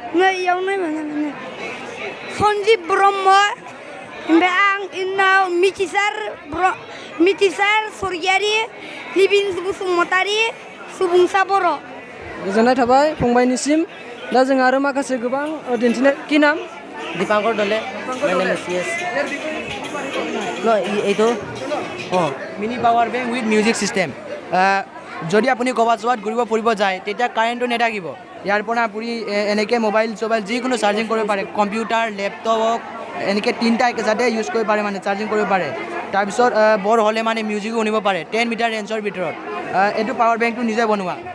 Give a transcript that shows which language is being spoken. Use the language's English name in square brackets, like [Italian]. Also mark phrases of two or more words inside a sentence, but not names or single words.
[Bodo] नै इयावनो मोनो सन्जिब ब्रह्म ओमफ्राय आं इनाव मिथिसार सरगियारि लिबिन बसुमतारि सुबुंसा बर' गोजोननाय थाबाय फंबायनिसिम दा जों आरो माखासे गोबां दिन्थिनाय कि नाम [English] दीपांकर डले mini power bank with music system [Assamese] যদি আপুনি ক'ৰবাত ঘূৰিব ফুৰিব যায় তেতিয়া কাৰেণ্টটো নাথাকিব ইয়াৰ পৰা আপুনি এনেকৈ মোবাইল যিকোনো চাৰ্জিং কৰিব পাৰে [English] computer laptop [Assamese] এনেকৈ তিনিটা একেচাতে ইউজ কৰিব পাৰে মানে চাৰ্জিং কৰিব পাৰে তাৰপিছত বৰ হ'লে মানে মিউজিকো শুনিব পাৰে 10 মিটাৰ ৰেঞ্জৰ ভিতৰত এইটো [English] power bankটো [Assamese] নিজে বনোৱা